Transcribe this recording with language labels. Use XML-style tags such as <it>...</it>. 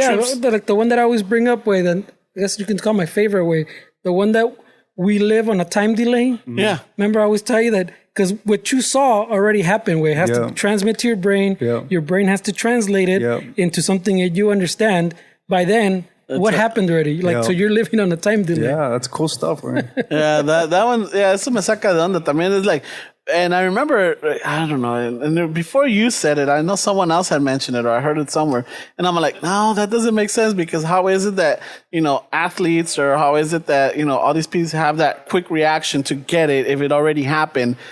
<en>Like the one that I always bring up, way, then I guess you can call my favorite way, the one that we live on a time delay. Yeah. Remember, I always tell you that because what you saw already happened, where it has to transmit to your brain. Your brain has to translate it into something that you understand. By then, what happened already? Like, so you're living on a time delay. Yeah, that's cool stuff, right? Yeah, that one,</en> <es>eso me saca de onda también.</es> <en>It's like, and I remember, I don't know, and before you said it, I know someone else had mentioned it or I heard it somewhere. And I'm like, no, that doesn't make sense because how is it that, athletes or how is it that, all these people have that quick reaction to get it if it already happened?</en>